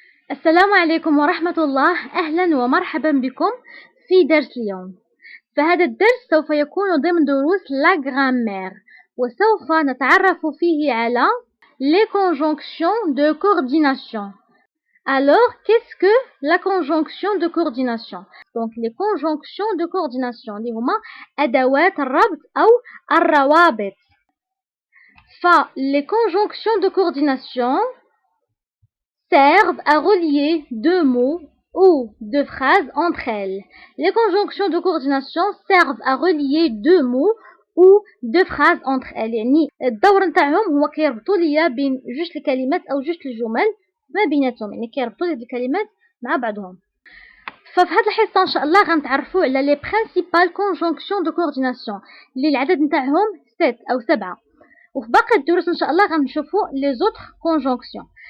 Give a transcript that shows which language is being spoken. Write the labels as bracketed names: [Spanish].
[Arabic] السلام عليكم ورحمة الله. أهلا ومرحبا بكم في درس اليوم. فهذا الدرس سوف يكون ضمن دروس لا grammaire، وسوف نتعرف فيه على [French] les conjonctions de coordination. Alors, qu'est-ce que la conjonction de coordination? Donc, les conjonctions de coordination [Arabic] اللي هما أدوات الربط أو الروابط. [French] Les conjonctions de coordination servent à relier deux mots ou deux phrases entre elles. Les conjonctions de coordination servent à relier deux mots ou deux phrases entre elles. [Arabic] يعني الدور نتاعهم هو كيربطوا ليا بين جوج الكلمات او جوج الجمل ما بيناتهم، يعني كيربطوا لي الكلمات مع بعضهم. ففي هذه الحصه ان شاء الله غنتعرفوا على لي برينسيبال كونجونكسيون دو كورديناسيون اللي العدد نتاعهم 7 او 7، وفي باقي الدروس ان شاء الله غنشوفوا لي زوتر كونجونكسيون.